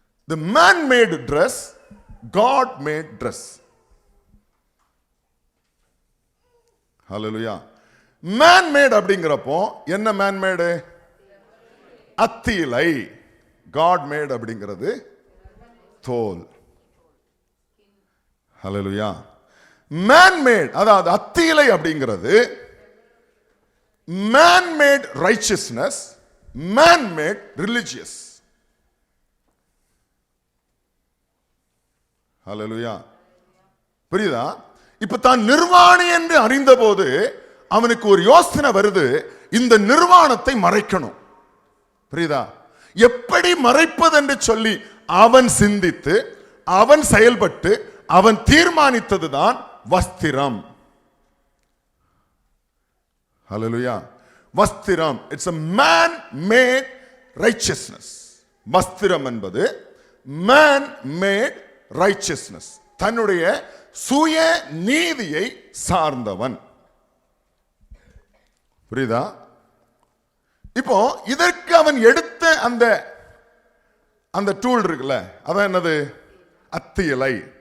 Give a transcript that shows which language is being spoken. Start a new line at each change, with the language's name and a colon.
English: The man made dress, God made dress.
Tamil: Hallelujah.
English: man made
Tamil: அப்படிங்கிறப்போ என்ன man made? அத்திலை.
English: God made
Tamil: அப்படிங்கிறது தோல். ஹல்லேலூயா.
English: man made
Tamil: அதாவது அத்திலை அப்படிங்கிறது
English: man made righteousness, man made religious.
Tamil: ஹல்லேலூயா. புரியுதா? இப்ப தான் நிர்வாணி என்று அறிந்த போது அவனுக்கு ஒரு யோசனை வருது, இந்த நிர்வாணத்தை மறைக்கணும். புரியுதா? எப்படி மறைப்பது என்று சொல்லி அவன் சிந்தித்து, அவன் செயல்பட்டு, அவன் தீர்மானித்ததுதான் வஸ்திரம். ஹல்லேலூயா.
English: வஸ்திரம், it's a man made righteousness.
Tamil: வஸ்திரம் என்பது
English: man made righteousness,
Tamil: தன்னுடைய சுய நீதியை சார்ந்தவன். புரியுதா? இப்போ இதற்கு அவன் எடுத்த அந்த டூல் இருக்குல்ல, அதான் என்னது? அத்தி இலை.